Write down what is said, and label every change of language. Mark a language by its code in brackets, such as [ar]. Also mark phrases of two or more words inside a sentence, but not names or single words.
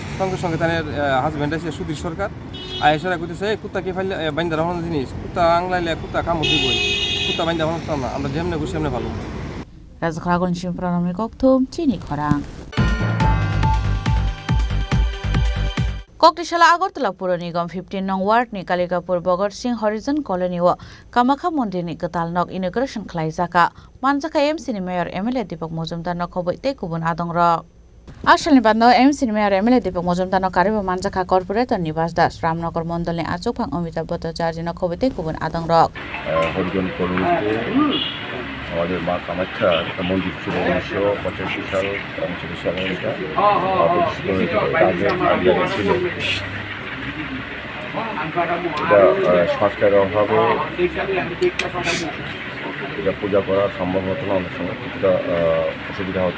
[bn] সঙ্গে সঙ্গে তাদের হাজব্যান্ড আছে সুধীর সরকার আয়েসারা করতেছে এই কুত্তা কি ফাইলে বাইন্দা রাখানোর জিনিস, কুত্তা আংলাইলে কুত্তা কামড় দিবই, কুত্তা বাইন্দা রাখানো না, আমরা যেমনি বসে এমনি ভালো। [trp] রাজখরাগন শিমপ্রানমনি ককথুম চিনি খরাং ককটিশালা আগরতলা পুর নিগम 15 नং वार्ड नि कालिकापुर भगत सिंह हरिजन कॉलोनी व कामाख्या मंदिर नि गताल नक इनॉग्रेशन खलाइजाका मानजाका एमसी नि मेयर एमएलए दीपक मजुमदार न खबै ते गुबुन आदंग र आसलनि बादनो एमसी नि मेयर एमएलए दीपक मजुमदार न कारिबो मानजाका कॉर्पोरेटर निवास दास रामनगर मंडल नि आचोकफां अमिताभ भट्टाचार्य न खबै ते गुबुन आदंग र [bn] हरिजन कॉलोनीতে আমাদের মা কামাখ্যার মন্দির ছিল 1985 সাল 39 সালে এটা সংস্কারের অভাবে এটা পূজা করা সম্ভব হতো না, অনেক সময় কিছুটা অসুবিধা হতো।